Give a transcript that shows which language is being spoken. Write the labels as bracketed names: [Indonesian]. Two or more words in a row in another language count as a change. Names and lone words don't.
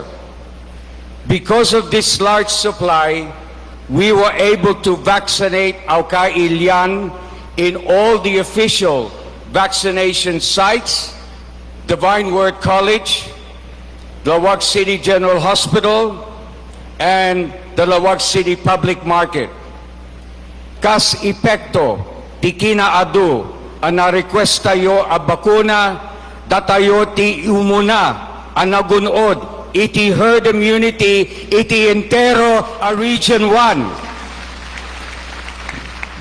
[English] Because of this large supply, we were able to vaccinate our kailian in all the official vaccination sites, Divine Word College, Lawag City General Hospital, and the Lawag City Public Market. [Iloko] Kas epekto, ti kinaadu, ang na-request tayo a bakuna, datayo ti umuna, ang nagunod, iti herd immunity, iti entero a Region 1.